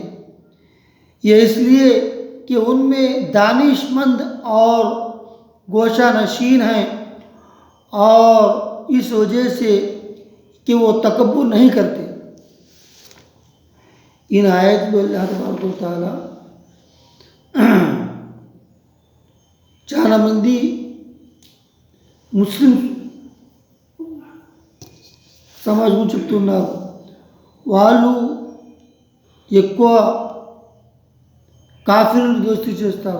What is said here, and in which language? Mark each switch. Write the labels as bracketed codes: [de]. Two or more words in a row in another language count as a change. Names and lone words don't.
[ur] یہ اس لیے کہ ان میں دانش مند اور گوشہ نشین ہیں، اور اس وجہ سے کہ وہ تکبر نہیں کرتے. ان آیت کو اللہ تبارک و تعالی [te] చాలా మంది ముస్లిం సమాజం చెప్తున్నారు వాళ్ళు ఎక్కువ కాఫీరులను దోస్తీ చేస్తారు.